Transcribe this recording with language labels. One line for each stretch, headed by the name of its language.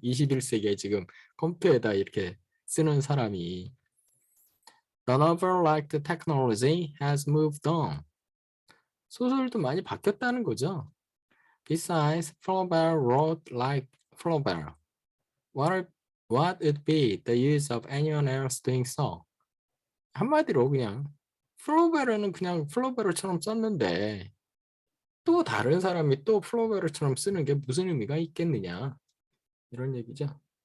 Korean: 21세기에 지금 컴퓨터에다 이렇게 쓰는 사람이.
English: The novel, like the technology, has moved on.
Korean: 소설도 많이 바뀌었다는 거죠.
English: Besides, Flaubert wrote like Flaubert. What would be the use of anyone else doing so?
Korean: 한마디로 그냥 플로베르는 그냥 플로베르처럼 썼는데 또 다른 사람이 또 플로베르처럼 쓰는 게 무슨 의미가 있겠느냐 이런 얘기죠.